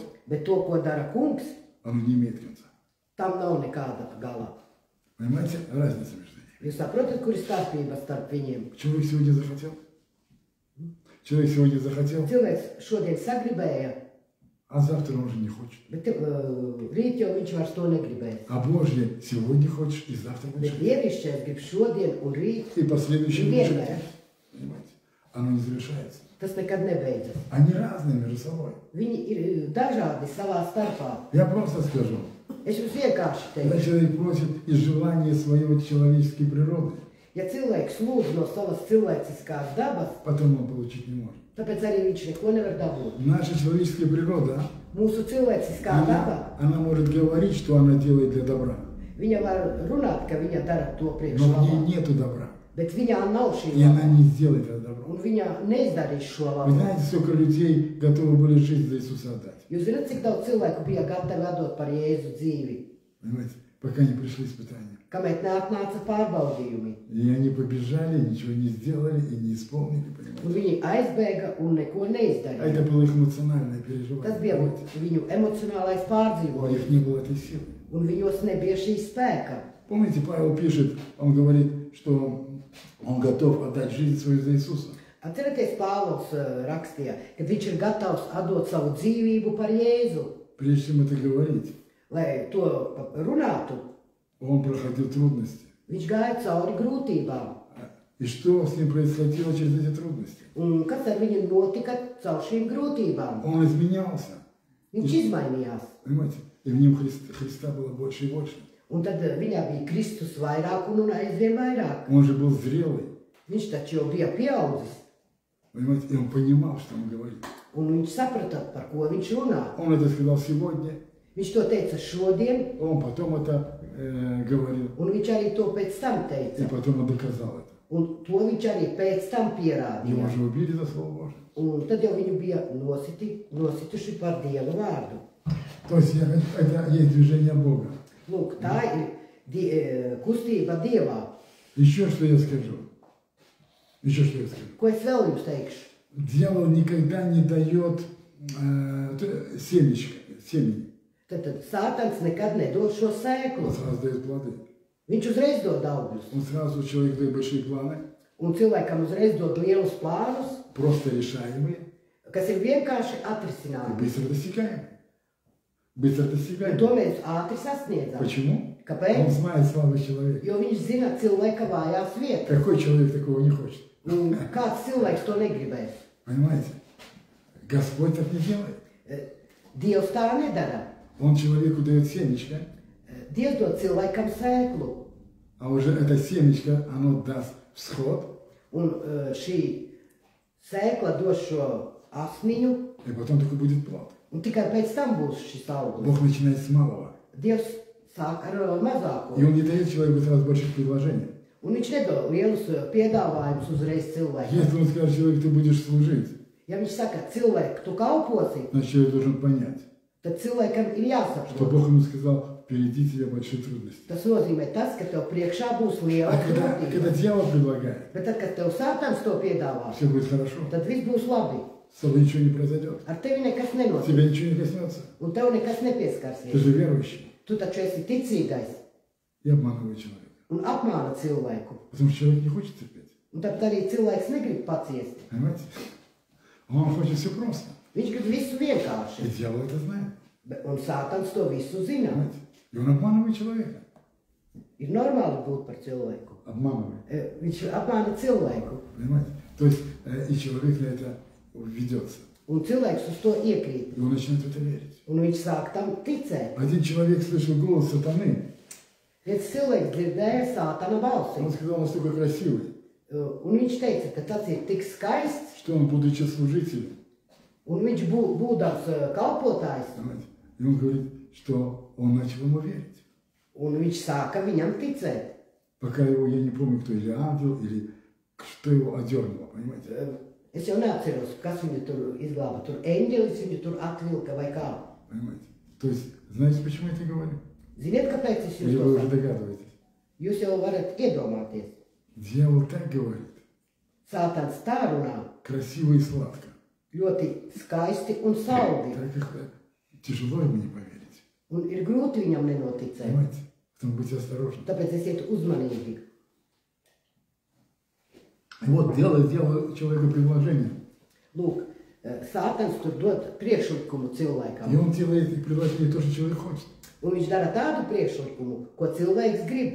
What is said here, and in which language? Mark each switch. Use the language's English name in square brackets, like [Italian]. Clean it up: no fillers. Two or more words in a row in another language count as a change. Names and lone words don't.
[Latvian] Bet to, ko dara kungs, [Russian] оно не имеет конца. [Latvian] tam nav nekāda gala. [Russian] Понимаете? Разница между ними. [Latvian] Jūs saprotat, kur ir starpība starp viņiem? [Russian] Человек сегодня захотел. Человек сегодня захотел, [Latvian] Cilvēks šodien sagribēja, [Russian] а завтра он уже не хочет. [Latvian] bet rīt jau viņš vairs to negribēs. [Russian] А Божье сегодня хочешь, и завтра будешь. [Latvian] Bet dievišķais grib šodien un rīt. [Russian] И последующий И будешь. верное. Понимаете? Оно не завершается. [Latvian] Tas nekad nebeidzas. [Russian] Они разные между собой. [Latvian] Viņi ir dažādi savā starpā. [Russian] Я просто скажу. [Latvian] Es jums vienkārši [Russian] Когда [Latvian] teikšu, [Russian] человек просит из желания своей человеческой природы, [Latvian] ja cilvēks lūdz no savas cilvēciskās dabas, [Russian] потом он получить не может. [Latvian] tāpēc arī viņš neko nevar dabūt. [Russian] Наша человеческая природа, [Latvian] Mūsu cilvēciskā daba, [Russian] она может говорить, что она делает для добра. [Latvian] viņa var runāt, ka viņa dara to priekš [Russian] Но в [Latvian] labā, [Russian] ней нету добра. [Latvian] bet viņā nav šī [Russian] И она [Latvian] laba, [Russian] не сделает это добро. [Latvian] un viņa neizdarīs šo [Russian] Вы [Latvian] labu. [Russian] знаете, сколько людей готовы были жизнь за Иисуса отдать? [Latvian] Jūs zināt, cik daudz cilvēku bija gatavi atdot par Jēzu dzīvi, [Russian] Понимаете? Пока не пришли испытания. [Latvian] kamēr neatnāca pārbaudījumi. [Russian] И они побежали, ничего не сделали и не исполнили, [Latvian] Un [Russian] понимаете? [Latvian] viņi aizbēga un neko [Russian] А [Latvian] neizdarīja. [Russian] это было их эмоциональное [Latvian] Tas [Russian] переживание. [Latvian] bija [Russian] понимаете? [Latvian] viņu emocionālais [Russian] У [Latvian] pārdzīvojums, [Russian] них не было этой силы. [Latvian] un viņos nebija šī spēka. [Russian] Помните, Павел пишет, он говорит, что он готов отдать жизнь свою за Иисуса. [Latvian] Atcerieties, Pāvils rakstīja, ka viņš ir gatavs atdot savu dzīvību par Jēzu, [Russian] Прежде чем это говорить, [Latvian] lai to runātu. [Russian] он проходил трудности. [Latvian] Viņš gāja cauri grūtībām. [Russian] И что с ним происходило через эти трудности? [Latvian] Un kas ar viņu notika caur šīm grūtībām? [Russian] Он изменялся. [Latvian] Viņš izmainījās. [Russian] Понимаете? И в нем Христа было больше и больше. [Latvian] Un tad viņā bija Kristus vairāk un aizvien vairāk. [Russian] Он же был зрелый. [Latvian] Viņš taču jau bija pieaudzis. [Russian] Понимаете? И он понимал, что он говорит. [Latvian] Un viņš saprata, par ko viņš runā. [Russian] Он это сказал сегодня, [Latvian] Viņš to teica šodien, [Russian] он потом это говорил, [Latvian] un viņš arī to pēc tam [Russian] и [Latvian] teica. [Russian] потом он доказал это. [Latvian] Un to viņš arī pēc tam [Russian] Его [Latvian] pierādīja. [Russian] же убили за Слово Божие. [Latvian] Un tad jau viņu bija nosituši par Dieva vārdu. [Russian] То есть это есть движение Бога. [Latvian] Lūk, tā ir kustība Dievā. [Russian] Еще что я скажу. Еще что я скажу. [Latvian] Ko es vēl jums teikšu? [Russian] Дьявол никогда не дает семени. [Latvian] Tad Sātans nekad nedod šo sēklu. [Russian] Он сразу дает плоды. [Latvian] Viņš uzreiz dod augļus. [Russian] Он сразу человек дает большие планы, [Latvian] Un cilvēkam uzreiz dod lielus plānus, [Russian] просто решаемые [Latvian] kas ir vienkārši [Russian] и [Latvian] atrisināmi. [Russian] быстро достигаемые. Bыстро [Latvian] Un to [Russian] достигаемые. [Latvian] mēs ātri sasniedzam. [Russian] Почему? Он [Latvian] Kāpēc? [Russian] знает слабый человек. [Latvian] Jo viņš zina cilvēka vājās vietas. [Russian] Какой человек такого не хочет? [Latvian] Un kāds cilvēks to negribēs? [Russian] Понимаете? Господь так не делает. [Latvian] Dievs tā nedara. [Russian] Он человеку дает семечко, [Latvian] Dievs dod cilvēkam sēklu. [Russian] а уже это семечко, оно даст всход, [Latvian] Un šī sēkla dos šo asniņu, [Russian] и потом только будет плод. [Latvian] un tikai pēc tam būs šis augurs. [Russian] Бог начинает с малого. [Latvian] Dievs sāk ar mazāko. [Russian] И Он не дает человеку сразу больших предложений. [Latvian] Un viņš nedod lielus piedāvājumus uzreiz cilvēkam. [Russian] Если Он скажет человеku, ты будешь служить, [Latvian] Ja viņš saka, cilvēku, tu kalposi, [Russian] значит, человек должен понять, [Latvian] tad cilvēkam ir [Russian] что [Latvian] jāsaprot. [Russian] Бог ему сказал, впереди тебя большие трудности. [Latvian] Tas nozīmē tas, ka tev priekšā būs liela [Russian] А когда [Latvian] grūtība. [Russian] дьявол предлагает, [Latvian] Bet tad, kad tev sātans to piedāvās, [Russian] все будет хорошо, [Latvian] tad viss būs labi. [Russian] с тобой ничего не произойдет, [Latvian] Ar tevi nekas nenotiks. [Russian] тебя ничего не коснется. [Latvian] Un tev nekas [Russian] Ты [Latvian] nepieskarsies. [Russian] же верующий [Latvian] Tu taču esi ticīgais [Russian] и обманывай человека. [Latvian] un apmāna cilvēku. [Russian] Потому что человек не хочет терпеть. [Latvian] Un tāpēc arī cilvēks negrib paciest. [Russian] Понимаете? Он хочет все просто. [Latvian] Viņš grib visu vienkārši. [Russian] И дьявол это знает. [Latvian] Un sātans to visu zina. [Russian] Понимаете? И он обманывает человека. [Latvian] Ir normāli būt par cilvēku. [Russian] Обманывает. [Latvian] Viņš apmāna cilvēku. [Russian] Понимаете? То есть и человек на это ведется. [Latvian] Un cilvēks uz to iekrīt. [Russian] И он начинает в это верить. [Latvian] Un viņš sāk tam ticēt. [Russian] Один человек слышал голос сатаны. [Latvian] Viens cilvēks dzirdēja sātana balsi. [Russian] Он сказал, настолько красивый, [Latvian] Un viņš teica, ka tas ir tik skaists. [Russian] что он, будучи служителем, [Latvian] Un viņš būdams kalpotājs. [Russian] понимаете, и он говорит, что он начал ему верить. [Latvian] Un viņš sāka viņam ticēt. [Russian] Пока его, я не помню, кто, или ангел, или что его одернуло, понимаете? [Latvian] Es jau neatceros, kas viņu tur izglāba. Tur eņģelis viņu tur atvilka vai kā. [Russian] Понимаете? То есть, знаете, почему я это говорю? [Latvian] Ziniet, kāpēc es [Russian] Или [Latvian] jūs [Russian] вы [Latvian] to [Russian] уже [Latvian] saku? [Russian] догадываетесь? [Latvian] Jūs jau varat iedomāties. [Russian] Дьявол так говорит, [Latvian] Sātans tā runā [Russian] красиво и сладко. [Latvian] ļoti skaisti un saldi. [Russian] Так как тяжело ему не поверить. [Latvian] Un ir grūti viņam nenoticēt. [Russian] Понимаете? Поэтому будьте осторожны. [Latvian] Tāpēc esiet uzmanīgi. [Russian] Вот делает человеку предложение. [Latvian] Lūk, sātans tur dod priekšlikumu [Russian] И [Latvian] cilvēkam. [Russian] он делает предложение то, что человек хочет. [Latvian] Un viņš dara tādu priekšlikumu, ko cilvēks grib.